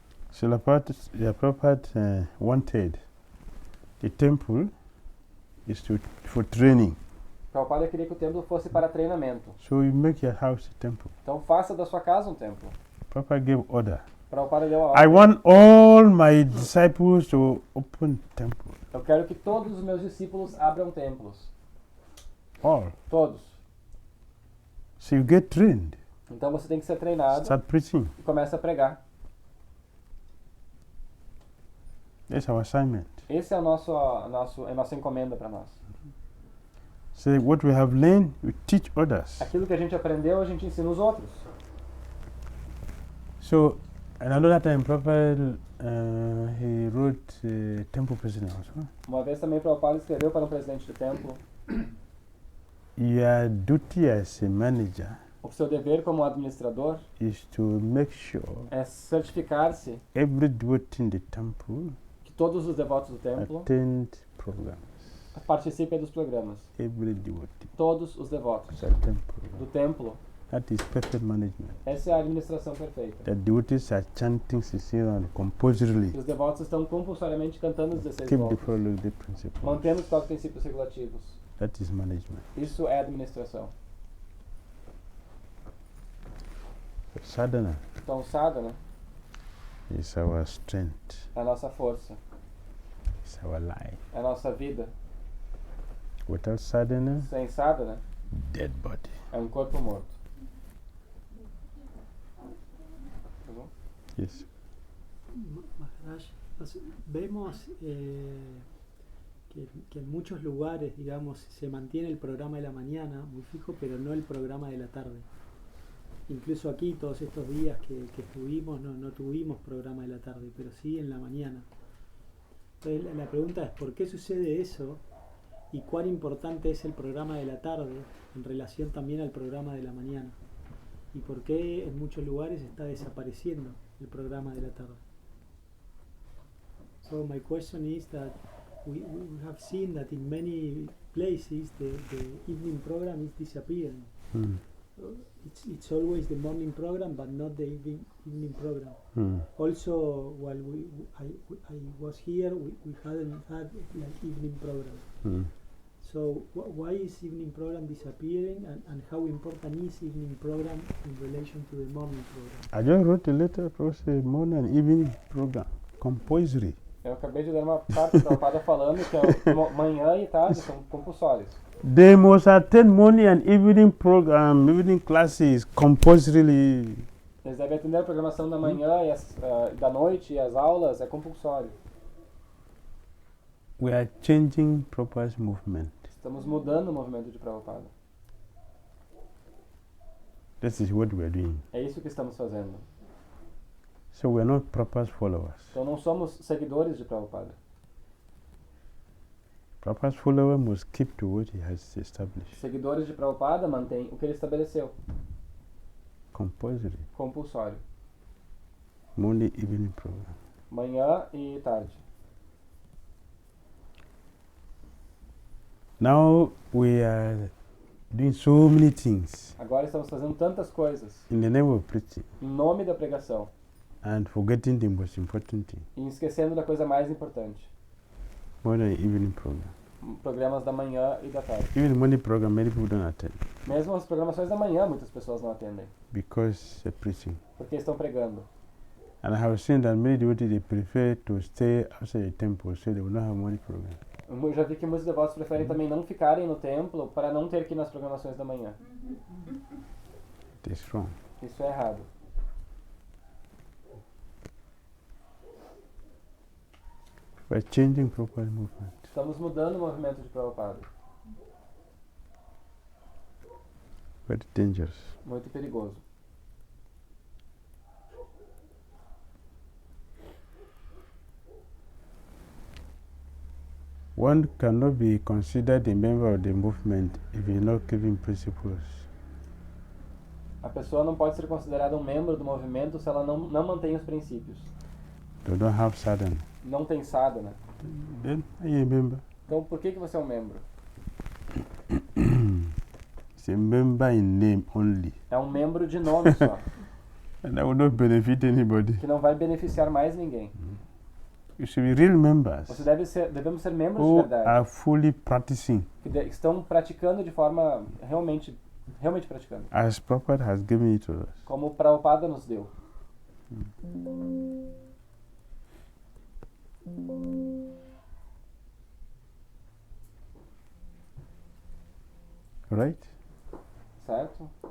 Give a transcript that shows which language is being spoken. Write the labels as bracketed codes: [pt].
[en] Srila Prabhupada wanted the temple is for training. [pt] Prabhupada queria que o templo fosse para treinamento. [en] So you make your house a temple. [pt] Então faça da sua casa um templo. [en] Prabhupada gave order. [pt] Prabhupada deu a [en] I [pt] ordem. [en] want all my disciples to open temple. [pt] Eu quero que todos os meus discípulos abram templos. [en] All. [pt] Todos. [en] So you get trained. [pt] Então você tem que ser treinado [en] Start preaching. [pt] e começa a pregar. [en] That's our assignment. [pt] Esse é a nossa encomenda para nós. [en] So what we have learned, we teach others. [pt] Aquilo que a gente aprendeu, a gente ensina os outros. [en] So another time, Prabhupada, he wrote temple president also. [pt] Uma vez também Prabhupada escreveu para um presidente do templo: [en] Your duty as a manager [pt] o seu dever como administrador [en] is to make sure [pt] é certificar-se [en] every devotee in the temple [pt] que todos os devotos do templo [en] attend programs. [pt] participem dos programas. [en] Every devotee [pt] Todos os devotos [en] attend [pt] do [en] programs. [pt] templo. [en] That is perfect management. [pt] Essa é a administração perfeita. [en] The devotees are chanting Sisiran compulsorily. [pt] Os devotos estão compulsoriamente cantando os 16 [en] Keep the [pt] voltas, [en] following the principles. [pt] mantendo os 4 princípios regulativos. [en] That is management. [pt] Isso é administração. [en] Sadhana [pt] Então o sadhana [en] is our strength. [pt] é a nossa força, [en] It's our life. [pt] é a nossa vida. [en] Without sadhana, [pt] Sem sadhana [en] dead body. [pt] é um corpo morto. Tá bom? [en] Yes. [es] Maharaj, vemos que en muchos lugares, digamos, se mantiene el programa de la mañana muy fijo, pero no el programa de la tarde. Incluso aquí, todos estos días que estuvimos, no tuvimos programa de la tarde, pero sí en la mañana. Entonces la pregunta es, ¿por qué sucede eso? Y cuán importante es el programa de la tarde en relación también al programa de la mañana. Y por qué en muchos lugares está desapareciendo el programa de la tarde. [en] So my question is that we have seen that in many places the evening program is disappearing. Mm. It's always the morning program, but not the evening program. Mm. Also, while I was here, we hadn't had like evening program. Mm. So why is evening program disappearing, and how important is evening program in relation to the morning program? I just wrote a letter for the morning and evening program, compulsory. [pt] Eu acabei de dar uma carta Prabhupada falando que manhã e tarde são compulsórios. [en] They must attend morning and evening program, evening classes compulsorily. [pt] Eles devem atender a programação da manhã e da noite e as aulas, é compulsório. [en] We are changing Prabhupada's movement. [pt] Estamos mudando o movimento de Prabhupada. [en] This is what we are doing. [pt] É isso que estamos fazendo. [en] So we are not Prabhupada's followers. [pt] Então não somos seguidores de Prabhupada. [en] Prabhupada's follower must keep to what he has established. [pt] Seguidores de Prabhupada mantêm o que ele estabeleceu. [en] Compulsory. [pt] Compulsório. [en] Morning, evening program. [pt] Manhã e tarde. [en] Now we are doing so many things [pt] Agora estamos fazendo tantas coisas [en] in the name of preaching [pt] em nome da pregação [en] and forgetting the most important thing. [pt] e esquecendo da coisa mais importante. [en] Morning, evening program. [pt] Programas da manhã e da tarde. [en] Even the morning program, many people don't attend [pt] Mesmo as programações da manhã, muitas pessoas não atendem, [en] because they're preaching. [pt] porque estão pregando. [en] And I have seen that many devotees they prefer to stay outside the temple so they will not have morning program. [pt] Eu já vi que muitos devotos preferem também não ficarem no templo para não ter que ir nas programações da manhã. [en] It's wrong. [pt] Isso é errado. [en] We're changing proper movement. [pt] Estamos mudando o movimento de Prabhupada. [en] Very dangerous. [pt] Muito perigoso. [en] One cannot be considered a member of the movement if you're not keeping principles. [pt] A pessoa não pode ser considerada um membro do movimento se ela não mantém os princípios. [en] They don't have sadhana. [pt] Não tem sadhana. [en] Then are you a member? [pt] Então por que você é um membro? [en] It's a member in name only. [pt] É um membro de nome só, [en] And that will not benefit anybody. [pt] que não vai beneficiar mais ninguém. [en] You should be real members [pt] Devemos ser membros de [en] who [pt] verdade, [en] are fully practicing [pt] que estão praticando de forma realmente praticando, [en] as Prabhupada has given it to us. [pt] como o Prabhupada nos deu. [en] Right? [pt] Certo?